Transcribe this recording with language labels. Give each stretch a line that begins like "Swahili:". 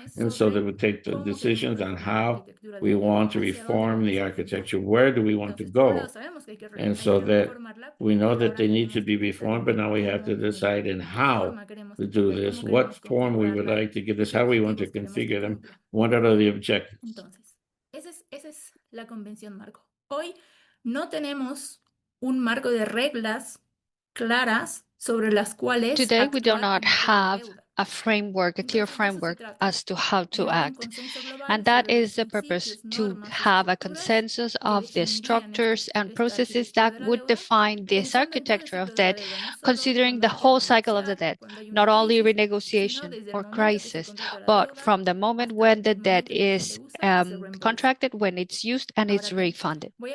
English: And so that we take the decisions on how we want to reform the architecture. Where do we want to go? And so that we know that they need to be reformed, but now we have to decide in how to do this, what form we would like to give this, how we want to configure them, what are the objectives.
Spanish: Esa es la Convención Marco. Hoy no tenemos un marco de reglas claras sobre las cuales
English: Today, we do not have a framework, a clear framework as to how to act. And that is the purpose, to have a consensus of the structures and processes that would define this architecture of debt, considering the whole cycle of the debt, not only renegotiation or crisis, but from the moment when the debt is contracted, when it's used and it's refunded.